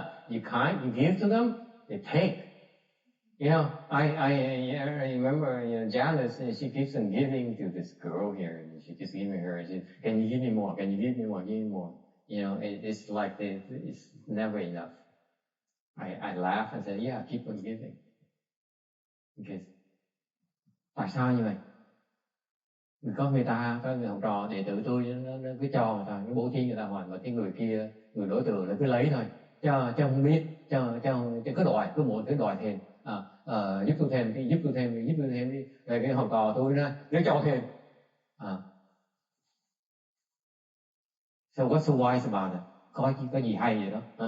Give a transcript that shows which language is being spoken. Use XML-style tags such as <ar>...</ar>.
<en>You give to them, they take. You know, I remember, Janice, she keeps on giving to this girl here, and she keeps giving her. She, can you give me more? Can you give me more? Give me more. You know, it's like it's never enough. I laugh and say, yeah, keep on giving.</en> <vi>Because tại sao như vậy? Có người học trò đệ tử tôi nó cứ cho người ta, cái bố thí người ta hỏi, mà cái người kia, người đối tượng nó cứ lấy thôi, cho không biết, cho cứ đòi, cứ một cái đòi thêm, giúp tôi thêm đi, giúp tôi thêm đi, rồi cái học trò tôi nó cho thêm.</vi> <en>So what's so wise about it?</en> <vi>Có gì hay vậy đó?</vi>